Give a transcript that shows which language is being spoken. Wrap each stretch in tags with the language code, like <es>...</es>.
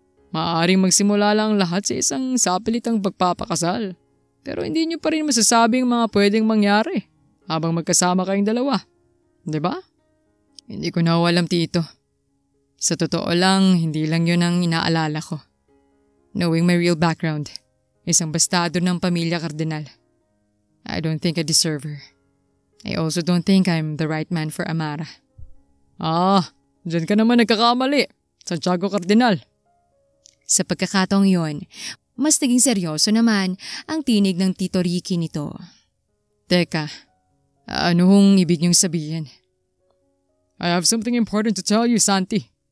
<tl>Maaaring magsimula lang lahat sa isang sapilitang pagpapakasal. Pero hindi niyo pa rin masasabing mga pwedeng mangyari habang magkasama kayong dalawa. Diba? Hindi ko na alam, Tito. Sa totoo lang, hindi lang yun ang inaalala ko. Knowing my real background, isang bastado ng pamilya Cardinal.</tl> <en>I don't think I deserve her. I also don't think I'm the right man for Amara.</en> <tl>Dyan ka naman nagkakamali, Santiago Cardinal. Sa pagkakataong yon, mas naging seryoso naman ang tinig ng Tito Ricky nito. Teka, ano hong ibig niyong sabihin?</tl> <en>I have something important to tell you, Santi.</en>